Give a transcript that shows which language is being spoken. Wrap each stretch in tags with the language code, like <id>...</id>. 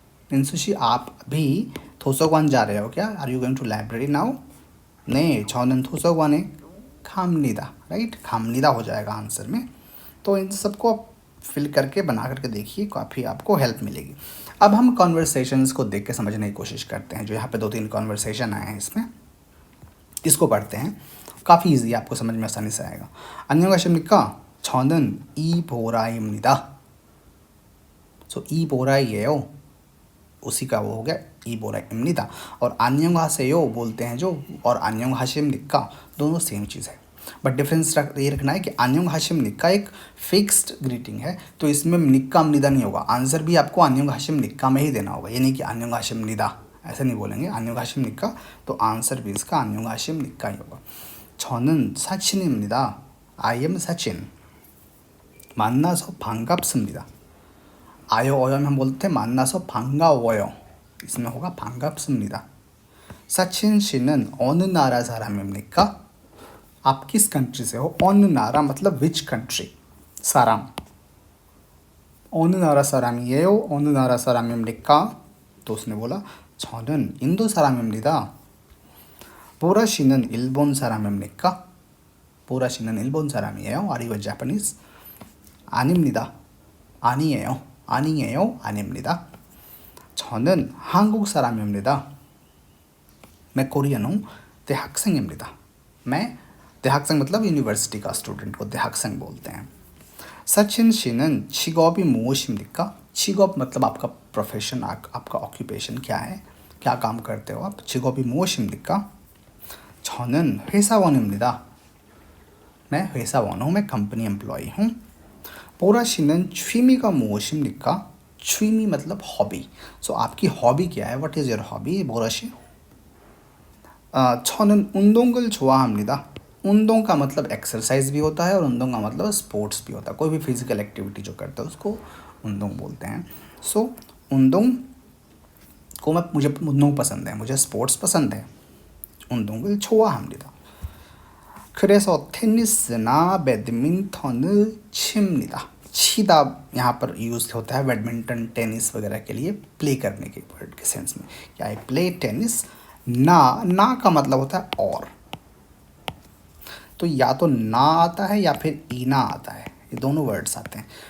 <hi>मिनसुशी आप अभी थोसोगवान जा रहे हो क्या,</hi> <en>are you going to library now,</en> <hi>नहीं छौनन थोसोगवाने खामनिदा, राइट, खामनिदा हो जाएगा आंसर में। तो इन सबको आप फिल करके बना करके देखिए, काफ़ी आपको हेल्प मिलेगी। अब हम कॉन्वर्सेशंस को देख के समझने की कोशिश करते हैं, जो यहाँ पे 2-3 कॉन्वर्सेशन आए हैं इसमें, इसको पढ़ते हैं, काफ़ी ईजी आपको समझ में आसानी से आएगा।</hi> <ko>안녕하십니까 저는 이보라입니다।</ko> <hi>सो 이보라이에요, उसी का वो हो गया 이보라입니다। और</hi> <ko>안녕하세요</ko> <hi>बोलते हैं जो, और</hi> <ko>안녕하십니까</ko> <hi>दोनों सेम चीज़ है। बट डिफरेंस ये रखना है कि अन्योंग हाशिम निक्का एक फिक्स्ड ग्रीटिंग है, तो इसमें निक्का निदा नहीं होगा। आंसर भी आपको अन्योंग हाशिम निक्का में ही देना होगा, ये नहीं कि अन्योंग हाशिम निदा, ऐसा नहीं बोलेंगे। अन्योंग हाशिम निक्का, तो आंसर भी इसका अन्योंग हाशिम निक्का ही होगा।</hi> <ko>저는 사친입니다.</ko> <en>I am</en> <ko>सचिन। 만나서 반갑습니다।</ko> <hi>आयो ओयो में हम बोलते हैं</hi> <ko>만나서 반가워요,</ko> <hi>इसमें होगा</hi> <ko>반갑습니다। सचिन 씨는 어느 나라 사람입니까?</ko> <hi>आप किस कंट्री से हो?</hi> <ko>어느 나라</ko> <hi>मतलब विच कंट्री, 사람।</hi> <ko>어느 나라 사람이에요? 어느 나라 사람입니까?</ko> <hi>तो उसने बोला</hi> <ko>저는 인도 사람입니다। 보라 씨는 일본 사람입니까? 보라 씨는 일본 사람이에요?</ko> <en>Are you a Japanese?</en> <ko>아닙니다. 아니에요. 아니에요. 아닙니다. 저는 한국 사람입니다.</ko> <hi>मैं कोरियन हूँ, देहाक्सेंग입니다। मैं देहाक्सेंग मतलब यूनिवर्सिटी का स्टूडेंट को देहाक्सेंग बोलते हैं।</hi> <ko>सचिन 씨는 직업이 무엇입니까?</ko> <hi>직업 मतलब आपका प्रोफेशन, आपका ऑक्यूपेशन क्या है, क्या काम करते हो आप?</hi> <ko>직업이 무엇입니까? 저는 회사원입니다।</ko> <hi>मैं 회사원 हूँ, मैं कंपनी एम्प्लॉय हूँ।</hi> <ko>보라 씨는 취미가 무엇입니까?</ko> <hi>취미 मतलब हॉबी। सो आपकी हॉबी क्या है?</hi> <en>what is your hobby</en> <hi>बोरा 씨?</hi> <ko>저는 운동을 좋아합니다।</ko> <hi>운동 का मतलब एक्सरसाइज भी होता है और 운동 का मतलब स्पोर्ट्स भी होता है। कोई भी फिजिकल एक्टिविटी जो करते हैं उसको 운동 बोलते हैं। सो 운동 को मुझे 운동 पसंद है, मुझे स्पोर्ट्स पसंद है।</hi> <ko>운동을 좋아합니다। 그래서 테니스나 बैडमिंटन 칩니다।</ko> <hi>치다 यहाँ पर यूज़ होता है बैडमिंटन, टेनिस वगैरह के लिए प्ले करने के वर्ड के सेंस में, कि आई प्ले टेनिस। ना का मतलब होता है और, तो या तो ना आता है या फिर ईना आता है, ये दोनों वर्ड्स आते हैं।</hi>